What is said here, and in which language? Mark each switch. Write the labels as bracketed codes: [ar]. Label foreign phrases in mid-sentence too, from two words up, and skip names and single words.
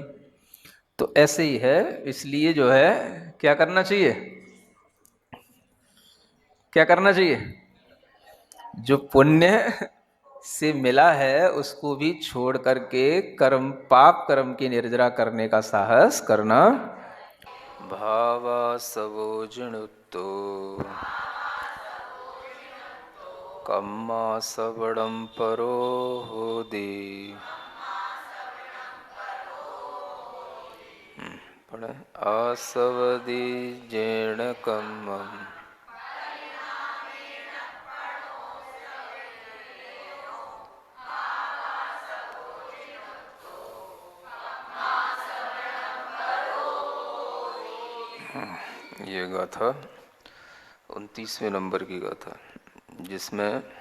[hi] तो ऐसे ही है। इसलिए जो है, क्या करना चाहिए? क्या करना चाहिए? जो पुण्य से मिला है उसको भी छोड़ करके कर्म, पाप कर्म की निर्जरा करने का साहस करना। [pra] भावा सवोजनुत्तो कम्मा सबड़म परो होदि। पढ़े आसवदि जेण कम्मम [hi] ये गाथा 29वें नंबर की गाथा, जिसमें